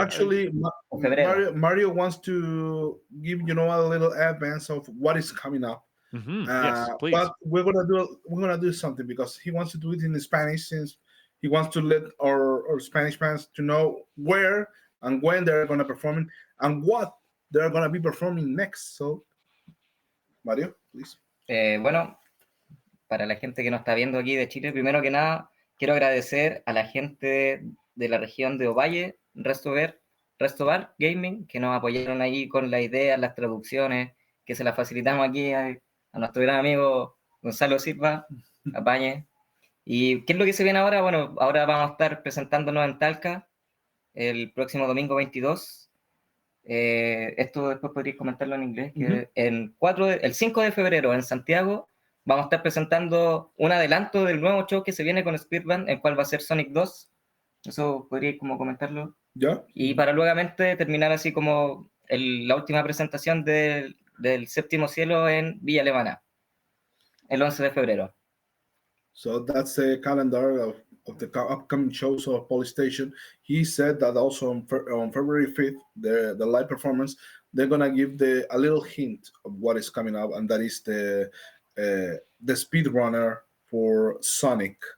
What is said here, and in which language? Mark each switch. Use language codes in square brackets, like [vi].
[en] Actually, Mario wants to give a little advance of what is coming up. Mm-hmm. Yes, please. But we're gonna do something because he wants to do it in Spanish since he wants to let our Spanish fans to know where and when they're gonna perform and what they're gonna be performing next. So, Mario, please. [es] Bueno, para la gente que nos está viendo aquí de Chile, primero que nada quiero agradecer a la gente de la región de Ovalle, Restobar Gaming, que nos apoyaron ahí con la idea, las traducciones, que se las facilitamos aquí a nuestro gran amigo Gonzalo Silva, apañe. ¿Y qué es lo que se viene ahora? Bueno, ahora vamos a estar presentándonos en Talca el próximo domingo 22. Esto después podríais comentarlo en inglés, que el 5 de febrero en Santiago vamos a estar presentando un adelanto del nuevo show que se viene con Speedrun, el cual va a ser Sonic 2. Eso podría como comentarlo. ¿Ya? Y para luegamente terminar así como la última presentación del Séptimo Cielo en Villa Alemana, el 11 de febrero. [en] So that's the calendar of the upcoming shows of Polysteichon. He said that also on February 5th, the live performance, they're going to give a little hint of what is coming up, and that is the speedrunner for Sonic.